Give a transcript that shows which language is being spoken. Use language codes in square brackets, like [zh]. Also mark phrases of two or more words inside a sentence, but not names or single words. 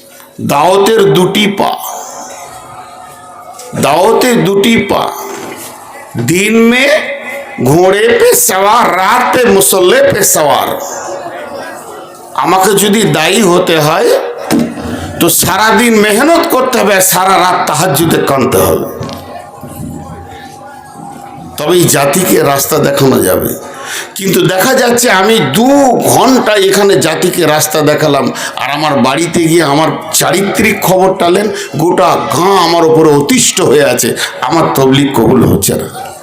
[bn] দাওয়াতের দুটি পা, দাওয়াতের দুটি পা, [hi] दिन में घोड़े पे सवार, रात पे मुसल्ले पे सवार। [bn] আমাকে যদি দায়ী হতে হয় তো সারা দিন মেহনত করতে হবে, সারা রাত তাহাজ্জুদে কাঁদতে হবে, তবে এই জাতিকে রাস্তা দেখানো যাবে। কিন্তু দেখা যাচ্ছে আমি 2 ঘন্টা এখানে জাতিকে রাস্তা দেখালাম, আর আমার বাড়িতে গিয়ে আমার চারিত্রিক খবর টালেন, গোটা গাঁ আমার উপরে অতিষ্ঠ হয়ে আছে, আমার তবলিগ কবুল হচ্ছে না।